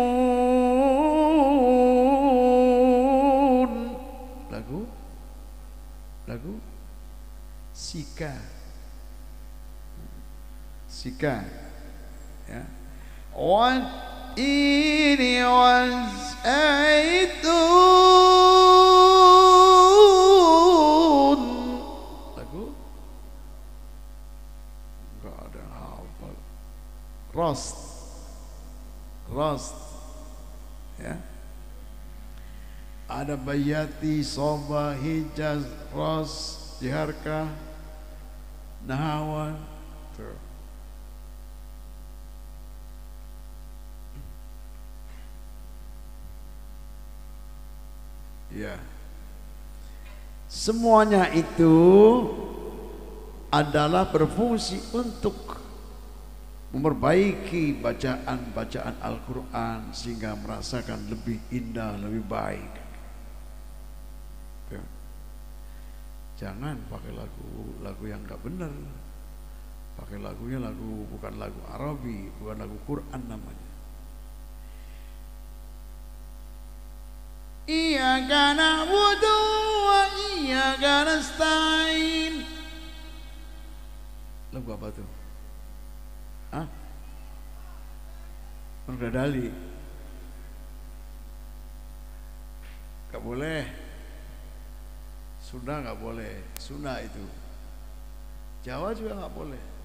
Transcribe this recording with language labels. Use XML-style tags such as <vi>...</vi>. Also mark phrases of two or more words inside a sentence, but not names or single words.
<id>Lagu Sika. Sika, ya.</id> <ar>والتين والزيتون.</ar> <id>Lagu enggak ada yang hafal. Rost. Rost, ya. Ada bayati, soba, hijaz, ros, diharka, nahawan. Tuh. Ya. Semuanya itu adalah berfungsi untuk memperbaiki bacaan-bacaan Al-Quran sehingga merasakan lebih indah, lebih baik. Jangan pakai lagu yang nggak benar. Pakai lagunya bukan lagu Arabi, bukan lagu Quran namanya.</id> <ar>إياك نعبد وإياك نستعين.</ar> <id>Lagu apa tuh? Hah? Dali. Gak boleh. Sunda nggak boleh, Sunda itu. Jawa juga nggak boleh.</id>